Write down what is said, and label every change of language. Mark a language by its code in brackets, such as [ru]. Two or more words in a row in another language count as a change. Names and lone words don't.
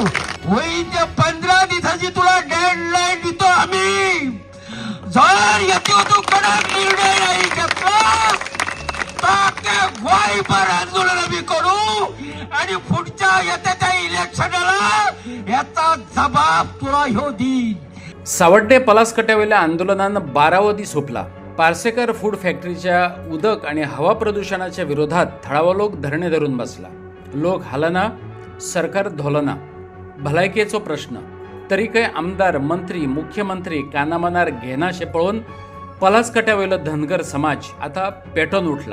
[mr] होईल ते 15 दिवसाची तुला डेडलाईन देतो आम्ही. जर येतो तू कडक निर्णय नाही घेतला तर गोयभर आंदोलन आम्ही करू आणि पुढच्या येत्या इलेक्शनला याचा जबाब तुला ह्यो देईन. [kok] सावड्डे पलासकट्यावयल्या आंदोलनान 12वो दीस सोंपला. पार्सेकर फूड फॅक्टरीच्या उदक आणि हवा प्रदूषणाच्या विरोधात थळावो लोक धरणे धरून बसला. लोक हालना, सरकार धोलना. भलायकेचो प्रश्न तरीकय आमदार, मंत्री, मुख्यमंत्री कानामनार घेनाशे पळोवन पलासकट्यावयलो धनगर समाज आता पेटोन उठला.